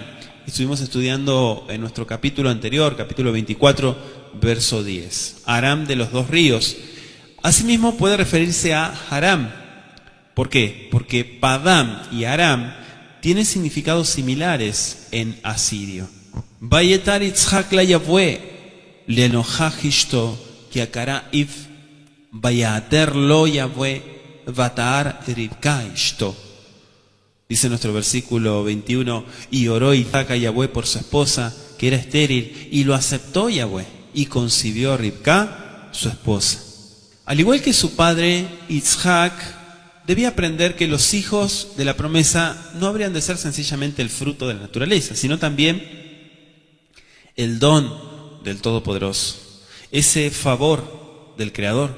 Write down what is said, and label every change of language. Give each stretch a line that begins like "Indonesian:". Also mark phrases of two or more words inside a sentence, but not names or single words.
Spanish: Estuvimos estudiando en nuestro capítulo anterior, capítulo 24, verso 10. Aram de los dos ríos. Asimismo puede referirse a Haram. ¿Por qué? Porque Padam y Aram tienen significados similares en asirio.
Hebrew: ויעתר יצחק ל יהוה לנכח אשתו כי עקרה היא ויעתר לו יהוה ותהר רבקה אשתו.
Spanish: Dice nuestro versículo 21, y oró Isaac a Yahweh por su esposa, que era estéril, y lo aceptó Yahweh, y concibió a Ribka, su esposa. Al igual que su padre, Isaac debía aprender que los hijos de la promesa no habrían de ser sencillamente el fruto de la naturaleza, sino también el don del Todopoderoso, ese favor del Creador.